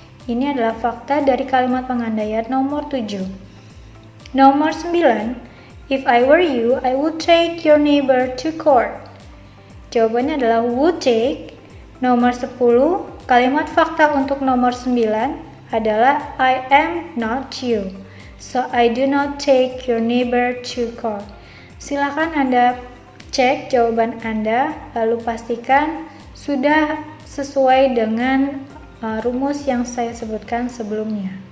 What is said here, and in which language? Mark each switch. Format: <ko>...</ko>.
<id>Ini adalah fakta dari kalimat pengandaian nomor 7. Nomor 9,</id> <en>if I were you, I would take your neighbor to court.</en> <id>Jawabannya adalah would take. Nomor 10, kalimat fakta untuk nomor 9 adalah</id> <en>I am not you, so I do not take your neighbor to court.</en> <id>Silakan Anda cek jawaban Anda, lalu pastikan sudah sesuai dengan rumus yang saya sebutkan sebelumnya.</id>